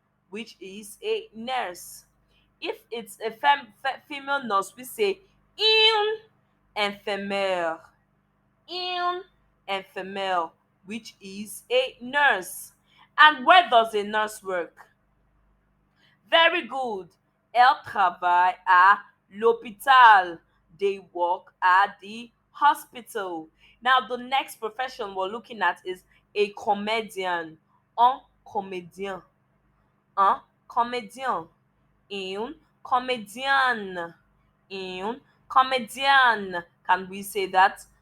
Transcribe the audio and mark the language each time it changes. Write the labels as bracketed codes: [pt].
[en] Which is a nurse. If it's a female nurse, we say [fr] une infirmière. Une infirmière, [en] which is a nurse. And where does a nurse work? Very good. [fr] Elle travaille à l'hôpital. [en] they work at the hospital. Now, the next profession we're looking at is a comedian. [fr] Un comédien. Un comédien. Un comédien. Un comédien. [en] Can we say that?